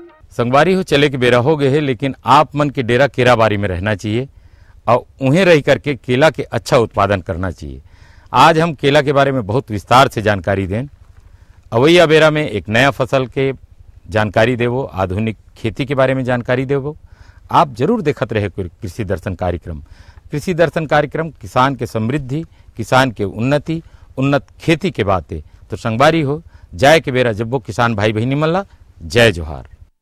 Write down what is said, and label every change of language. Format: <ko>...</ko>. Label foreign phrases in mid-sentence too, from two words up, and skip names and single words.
<hne>संगवारी हो चले के बेरा हो गए है, लेकिन आप मन के डेरा केराबारी में रहना चाहिए और उन्हें रह करके केला के अच्छा उत्पादन करना चाहिए। आज हम केला के बारे में बहुत विस्तार से जानकारी दें। अवैया बेरा में एक नया फसल के जानकारी देवो, आधुनिक खेती के बारे में जानकारी देवो। आप जरूर देखत रहे कृषि दर्शन कार्यक्रम। कृषि दर्शन कार्यक्रम किसान के समृद्धि, किसान के उन्नति, उन्नत खेती के बातें। तो संगवारी हो जाए के बेरा जब वो किसान भाई बहनी मल्ला, जय जोहार।</hne>